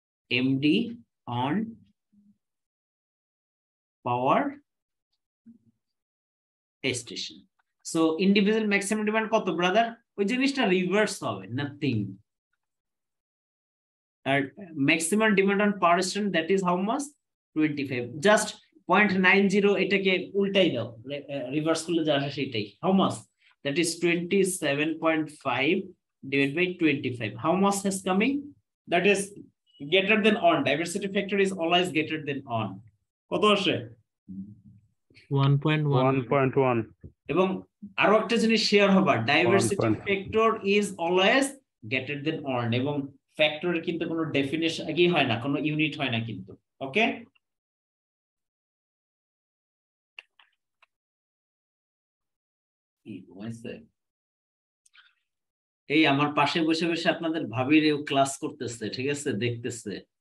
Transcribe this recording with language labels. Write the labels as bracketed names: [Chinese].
[English] MD on power station. [Bangla] So individual maximum demand কত brother? ওই জিনিসটা রিভার্স হবে, nothing. [English] আর maximum demand on power station, that is how much? 25. [Bangla] Just 0.90 এটাকে উল্টাই দাও, reverse করলে যা আসে সেটাই। [English] How much? That is 27.5 divided by 25. How much is coming? That is greater than on. Diversity factor is always greater than on. [Bangla] কত আসে? 1.1 এবং আরো একটা জিনিস শেয়ার হবার, [English] Diversity factor is always greater than one. [Bangla] এবং ফ্যাক্টরের কিন্তু কোনো ডেফিনেশন কি হয় না, কোনো ইউনিট হয় না কিন্তু। ওকে, এই আমার পাশে বসে বসে আপনাদের ভাবির ক্লাস করতেছে, ঠিক আছে, দেখতেছে।